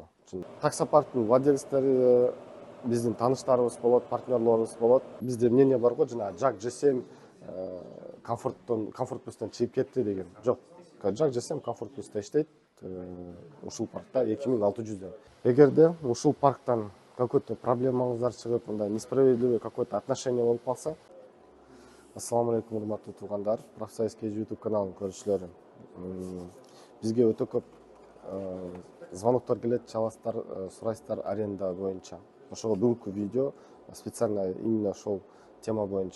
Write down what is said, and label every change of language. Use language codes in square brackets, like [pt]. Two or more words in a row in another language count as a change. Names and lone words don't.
[ky] Таксопарктын владельцтери биздин тааныштарыбыз болот, партнерлорубуз болот. Бизде мнение бар го, жана Жак G7 Комфорт Плюстан чыгып кетти деген. Жок. Жак G7 Комфорт Плюста иштейт. Ушул паркта 2600. Эгерде ушул парктан какой-то проблемаңыздар чыгып, мындай [ru] несправедливый какое-то отношение [ky] болуп калса, [ar] السلام عليكم, [ky] урматтуу туугандар, профсоюзский YouTube каналынын көрүүчүлөрү. Бизге өтө көп звоноктор келет, чаласыздар, сурайсыздар аренда боюнча. Ошого бүгүнкү видео [ru] специально именно [ky] ошол тема боюнча.